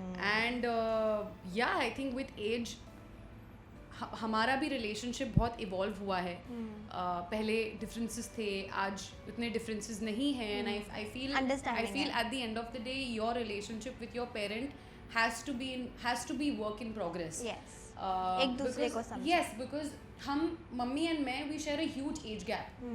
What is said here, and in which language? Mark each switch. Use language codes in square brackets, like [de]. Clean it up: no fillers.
[en] And yeah, I think with age हमारा भी relationship बहुत evolve हुआ है. [hi] पहले differences थे, आज उतने differences नहीं हैं, and I feel Understanding है. [en] at the end of the day your relationship with your parent has to be work in progress. [hi] Yes. एक दूसरे को समझो. [en] Yes, because हम mummy and मैं we share a huge age gap.